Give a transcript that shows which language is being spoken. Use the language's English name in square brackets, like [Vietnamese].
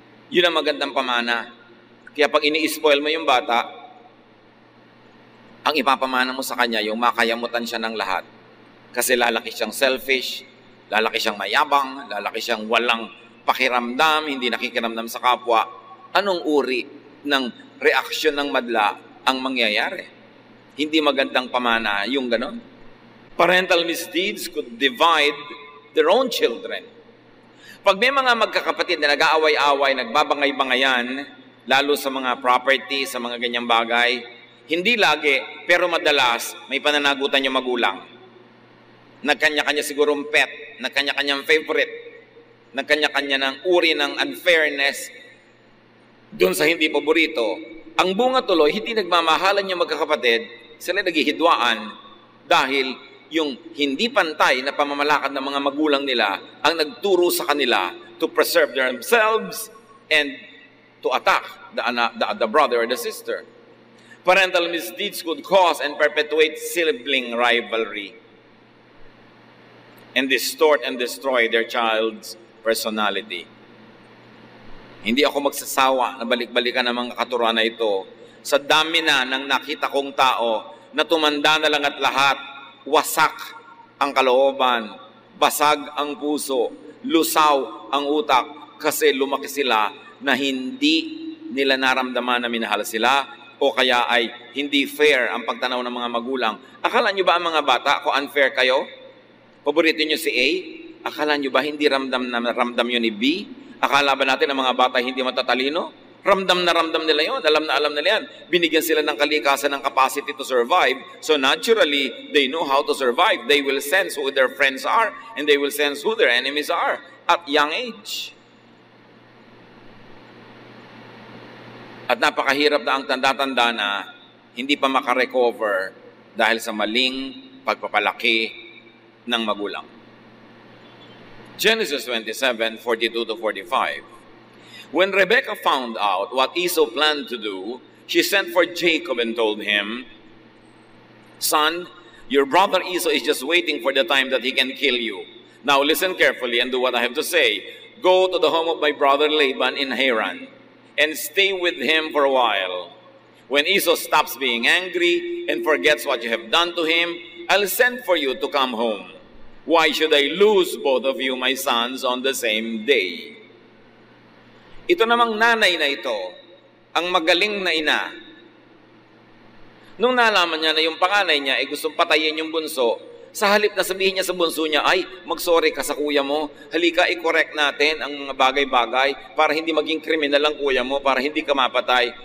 [Filipino] Yun ang magandang pamana. Kaya pag ini-spoil mo yung bata, ang ipapamana mo sa kanya, yung makayamutan siya ng lahat. Kasi lalaki siyang selfish, lalaki siyang mayabang, lalaki siyang walang pakiramdam, hindi nakikiramdam sa kapwa. Anong uri ng reaksyon ng madla ang mangyayari? Hindi magandang pamana yung ganon. [English] Parental misdeeds could divide their own children. [Filipino] Pag may mga magkakapatid na nag-aaway-away, nagbabangay-bangayan, lalo sa mga property, sa mga ganyang bagay, hindi lagi, pero madalas, may pananagutan yung magulang. Nagkanya-kanya sigurong pet, nagkanya-kanyang favorite, nagkanya-kanya ng uri ng unfairness doon sa hindi paborito. Ang bunga tuloy, hindi nagmamahalan yung magkakapatid, sila naghihidwaan dahil yung hindi pantay na pamamalakad ng mga magulang nila ang nagturo sa kanila [English] to preserve themselves and to attack the brother or the sister. Parental misdeeds could cause and perpetuate sibling rivalry and distort and destroy their child's personality. [Filipino] Hindi ako magsasawa na balik-balikan ng mga katuruan na ito. Sa dami na ng nakita kong tao na tumanda na lang at lahat, wasak ang kalooban, basag ang puso, lusaw ang utak kasi lumaki sila na hindi nila naramdaman na minahal sila o kaya ay hindi fair ang pagtanaw ng mga magulang. Akala nyo ba ang mga bata, kung unfair kayo? Paborito nyo si A? Akala nyo ba hindi ramdam yun ni B? Akala ba natin ang mga bata hindi matatalino? Ramdam na ramdam nila yun, alam na alam nila yan. Binigyan sila ng kalikasan ng [English] capacity to survive. So naturally, they know how to survive. They will sense who their friends are and they will sense who their enemies are at young age. [Filipino] At napakahirap na ang tanda-tanda na hindi pa makarecover dahil sa maling pagpapalaki ng magulang. [English] Genesis 27:42-45. When Rebekah found out what Esau planned to do, she sent for Jacob and told him, "Son, your brother Esau is just waiting for the time that he can kill you. Now listen carefully and do what I have to say. Go to the home of my brother Laban in Haran and stay with him for a while. When Esau stops being angry and forgets what you have done to him, I'll send for you to come home. Why should I lose both of you, my sons, on the same day?" [Filipino] Ito namang nanay na ito, ang magaling na ina. Nung nalaman niya na yung panganay niya ay gustong patayin yung bunso, sa halip na sabihin niya sa bunso niya, ay, mag-sorry ka sa kuya mo, halika i-correct natin ang mga bagay-bagay para hindi maging kriminal ang kuya mo, para hindi ka mapatay.